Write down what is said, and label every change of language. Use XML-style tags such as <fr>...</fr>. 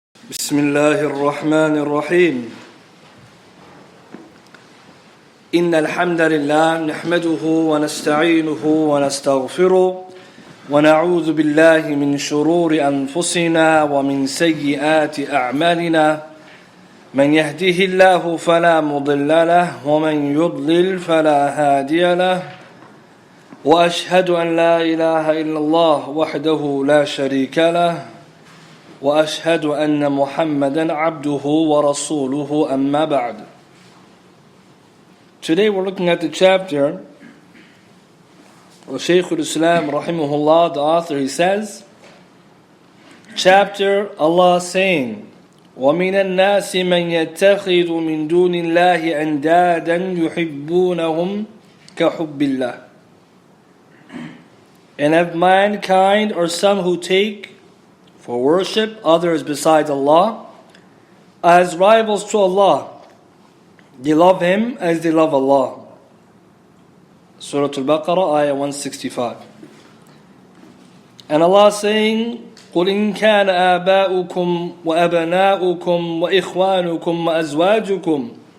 <ar>بسم الله الرحمن الرحيم إن الحمد لله نحمده ونستعينه ونستغفره ونعوذ بالله من شرور أنفسنا ومن سيئات أعمالنا من يهده الله فلا مضل له ومن يضلل فلا هادي له وأشهد أن لا إله إلا الله وحده لا شريك له وأشهد أن محمدا عبده ورسوله أما بعد.</ar> <en>Today we're looking at the chapter of Shaykh al-Islam rahimahullah, the author. He says, chapter Allah saying,</en> <ar>وَمِنَ النَّاسِ مَنْ يَتَّخِذُ مِنْ دُونِ اللَّهِ أَنْدَادًا يُحِبُّونَهُمْ كَحُبِّ اللَّهِ.</ar> <en>And of mankind are some who take for worship others besides Allah as rivals to Allah. They love Him as they love Allah. Surah Al-Baqarah, ayah 165. And Allah saying,</en> <ar>قُلْ إِنْ كَانَ آبَاؤُكُمْ وَأَبْنَاؤُكُمْ وَإِخْوَانُكُمْ وَأَزْوَاجُكُمْ</ar>